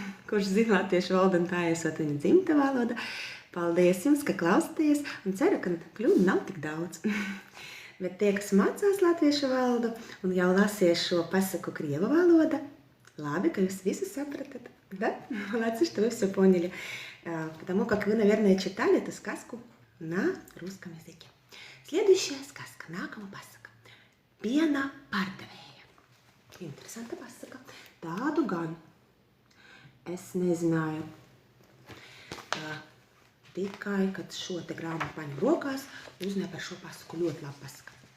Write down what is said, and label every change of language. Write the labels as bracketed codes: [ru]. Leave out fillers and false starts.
[lv] Kurš zina latviešu valodu un tā esot viņa dzimta valoda? Paldies jums, ka klausāties. Un ceru, ka kļūdu nav tik daudz. Bet tie, kas mācās latviešu valodu un jau lasies šo pasaku krievu valoda, labi, ka jūs visu sapratat. [ru] Да? Молодцы, что вы все поняли. Потому как вы, наверное, читали эту сказку на русском языке. Следующая сказка, [lv] nākamā pasaka. Piena pārdevēja. Interesanta pasaka. Tādu gan es nezināju. Tikai, kad šo te grāmatu paņem rokās, uzzināju par šo pasaku. Ļoti labi pasaka.